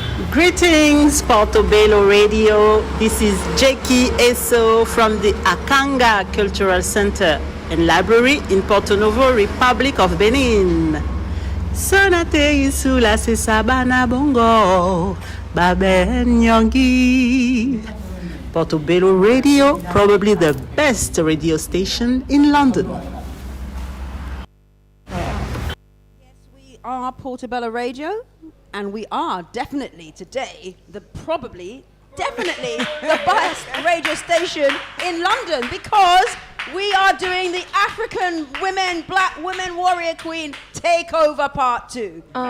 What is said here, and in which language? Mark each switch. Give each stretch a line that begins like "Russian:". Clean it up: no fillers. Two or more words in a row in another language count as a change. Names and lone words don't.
English: Greetings, Portobello Radio. This is Jackie Eso from the Akanga Cultural Center and Library in Porto Novo, Republic of Benin. Sonate isula se sabana bongo, babe nyongi. Portobello Radio, probably the best radio station in London. Yes, we are Portobello Radio. And we are definitely today the best radio station in London because we are doing the African Women, Black Women Warrior Queen Takeover Part 2.